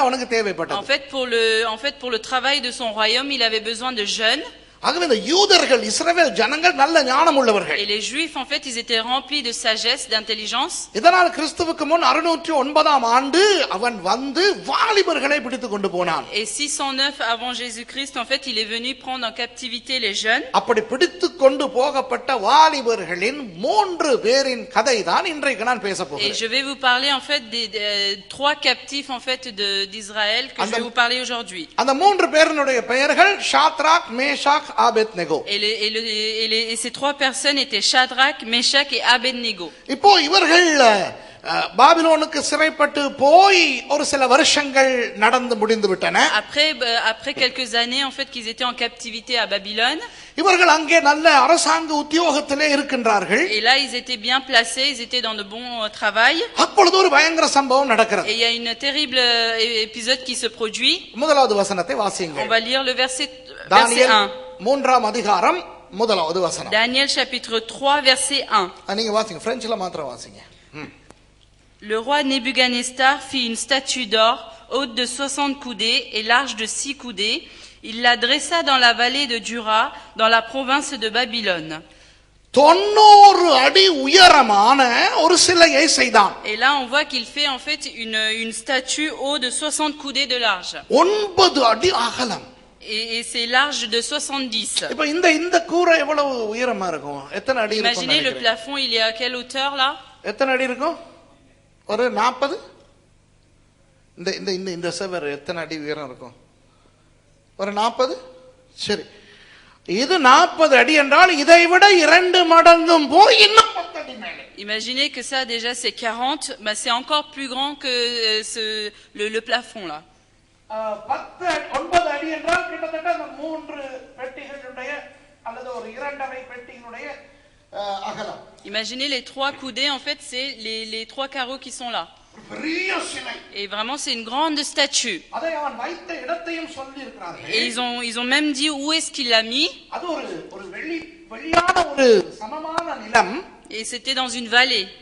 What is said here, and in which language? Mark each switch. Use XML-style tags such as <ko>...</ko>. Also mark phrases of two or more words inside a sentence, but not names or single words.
<fr>En fait pour le travail de son royaume, il avait besoin de jeunes.</fr> <ta>ஆகவே இந்த யூதர்கள் இஸ்ரவேல் ஜனங்கள் நல்ல ஞானம் உள்ளவர்கள்.</ta> <fr>Et les Juifs, en fait, ils étaient remplis de sagesse, d'intelligence.</fr> <ta>இதனால் கிறிஸ்துவுக்கு முன் 609 ஆண்டு அவன் வந்து வாலிபர்களை பிடித்து கொண்டு போனான்.</ta> <fr>Et 609 avant Jésus-Christ, en fait, il est venu prendre en captivité les jeunes.</fr> <ta>அப்படி பிடித்து கொண்டு போகப்பட்ட வாலிபர்களின் 3 பேரின் கதை தான் இன்றைக்கு நான் பேச</ta> <fr>Et</fr> <ta>போகிறேன்.</ta> <fr>je vais vous parler, en fait, des 3 captifs, en fait, d'Israël que je vais vous parler aujourd'hui.</fr> <ta>அந்த 3 பேரினுடைய பெயர்கள் ஷாத்ராக், மேஷாக், ஆபேத்நேகோ.</ta> <fr>Et ces 3 personnes étaient Shadrach, Meshach et Abednego.</fr> <ta>இப்போ இவர்கள் பாபிலோனுக்கு சிறைப்பட்டு போய் ஒரு சில வருஷங்கள் நடந்து முடிந்து விட்டன.</ta> <fr>Après quelques années, en fait, qu'ils étaient en captivité à Babylone.</fr> <ta>இவர்கள் அங்கே நல்ல அரசாங்க உத்தியோகத்திலே இருக்கின்றார்கள்.</ta> <fr>Et là, ils étaient bien placés, ils étaient dans de bons travail.</fr> <ta>அப்பொழுது ஒரு பயங்கர சம்பவம் நடக்கிறது.</ta> <fr>Et il y a une terrible épisode qui se produit.</fr> <ta>முதலாவது வசனத்தை வாசியுங்கள்.</ta> <fr>On va lire le verset</fr> <ta>தானியேல் 1. 3ஆம் அதிகாரம் முதலாவது வசனம்.</ta> <fr>Daniel chapitre 3 verset 1.</fr> <ta>நீங்க வாசிங்க, பிரெஞ்சில மாத்திரம் வாசிங்க.</ta> <fr>Le roi Nebuchadnezzar fit une statue d'or haute de 60 coudées et large de 6 coudées. Il la dressa dans la vallée de Dura, dans la province de Babylone.</fr> <ta>90 அடி உயரமான ஒரு சிலையை செய்தான்.</ta> <fr>Et là, on voit qu'il fait en fait une statue haute de 60 coudées de large.</fr> <ta>9 அடி அகலம்.</ta> <fr>Et c'est large de 70.</fr> <ta>இப்போ இந்த கூரை எவ்வளவு உயரமா இருக்கும்? எத்தனை அடி இருக்கும்?</ta> <fr>Imaginez le plafond, il est à quelle hauteur là?</fr> <ta>எத்தனை அடி இருக்கும்? ஒரு 40. இந்த செவர் எத்தனை அடி உயரம் இருக்கும்? ஒரு 40. சரி, இது 40 அடி என்றால் இதை விட 2 மடங்கும் போய் இன்னும் 10 அடி மேலே.</ta> <fr>Imaginez que ça déjà c'est 40, bah c'est encore plus grand que le plafond là.</fr> <ta>9 அடி என்றால் கிட்டத்தட்ட 3 பெட்டிகளுடைய அல்லது ஒரு 2.5 பெட்டிகளுடைய அகலம்.</ta> <fr>Imaginez les 3 coudées, en fait c'est les 3 carreaux qui sont là. Et vraiment c'est une grande statue. Et ils ont même dit où est-ce qu'il l'a mis. Et c'était dans une vallée.</fr>